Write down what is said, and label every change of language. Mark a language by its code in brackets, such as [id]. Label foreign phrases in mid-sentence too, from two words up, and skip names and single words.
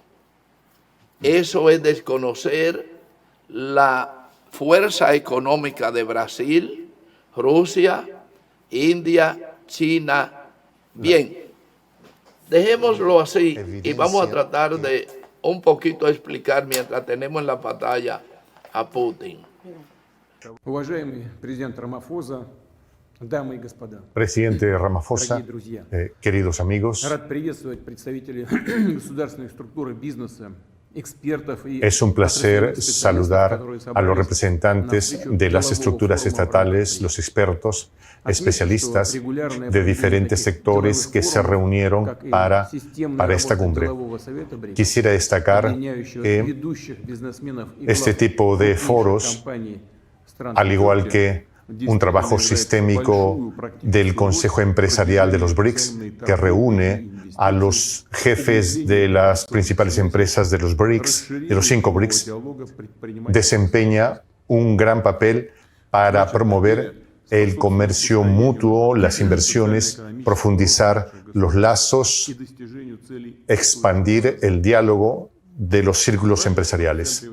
[es] Eso es desconocer la fuerza económica de Brasil, Rusia, India, China. Bien, dejémoslo así y vamos a tratar de un poquito explicar mientras tenemos en la pantalla a Putin. [ru] Уважаемый президент Рамафоза, дамы и господа, [es] Presidente Ramaphosa, [ru] дорогие друзья, [es] queridos amigos, [ru] рад приветствовать представителей государственных структур и бизнеса, экспертов и [es] es un placer [ru] отраслевых специалистов, [es] saludar [ru] которые [es] a los [ru] собрались [es] representantes [ru] на встречу [es] de las [ru] делового [es] estructuras [ru] форума в [es] estatales, [ru] России. [es] los expertos, [ru] Отметим, [es] especialistas [ru] что регулярное [es] de [ru] проведение [es] diferentes [ru] таких [es] sectores [ru] деловых [es] que se [ru] форумов, [es] reunieron [ru] как и [es] para [ru] системная [es] esta [ru] работа [es] cumbre. [ru] делового совета BRICS, [es] Quisiera destacar [ru] объединяющего [es] que [ru] ведущих бизнесменов и [es] este [ru] глав [es] tipo de [ru] крупнейших [es] foros, [ru] компаний стран [es] al igual G20, que un trabajo sistémico del Consejo Empresarial de los BRICS, que reúne a los jefes de las principales empresas de los BRICS, de los 5 BRICS, desempeña un gran papel para promover el comercio mutuo, las inversiones, profundizar los lazos, expandir el diálogo de los círculos empresariales.